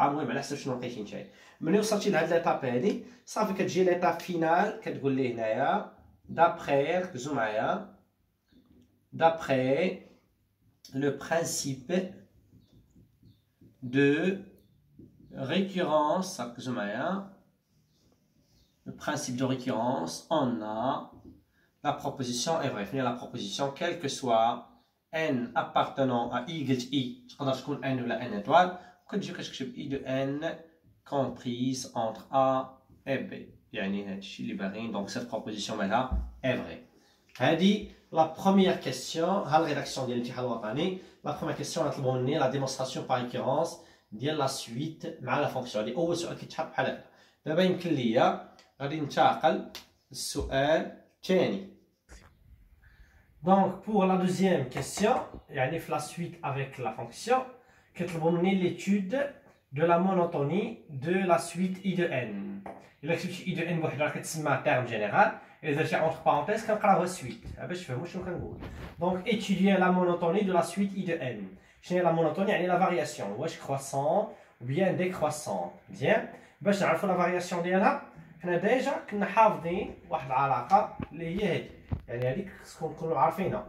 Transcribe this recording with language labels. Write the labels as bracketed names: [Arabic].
[Arabic] المهم على حسب شنو لقيتي نتايا. ملي وصلتي لهاد ليطاب هادي صافي كتجي ليطاب فينال كتقول ليه هنايا دابخي، ركزوا معايا، دابخي لو برانسيب دو récurrence, ركزوا معايا، [French] le principe de récurrence, on a la proposition est vraie. فين la proposition quel que soit n appartenant à i [Arabic] قلت i تقدر تكون [French] n ولا n étoile، [Arabic] وكتجي كتكتب [French] i de n comprise entre a et b، [Arabic] يعني هادشي اللي باغيين. [French] دونك cette proposition [Arabic] مالها [French] est vraie. هادي la première question. [Arabic] ها الريداكسيون ديال الامتحان الوطني. [French] la première question [Arabic] غنطلبوا مني [French] la démonstration par récurrence [Arabic] ديال لا سويت مع لا فونكسيون. هادي اول سؤال كيتحط بحال هكا. دابا يمكن ليا غادي ننتقل للسؤال الثاني. [French] Donc pour la deuxième question, يعني في la suite avec la fonction [Arabic] كيطلبوا مني [French] l'étude de la monotonie de la suite i de n. [Arabic] الا كتبتي i de n بوحدها كتسمى terme général، الا درتي entre parenthèses كنقراوها suite باش تفهموا شنو كنقول. [French] Donc étudier la monotonie de la suite i de n. [Arabic] شنو هي لا مونوتوني؟ يعني لا فارياسيون واش كرواسون ou bien décroissant. مزيان. باش نعرفوا لا فارياسيون ديالها حنا ديجا كنا حافظين واحد العلاقه اللي هي هادي، يعني هذيك خصكم تكونوا عارفينها.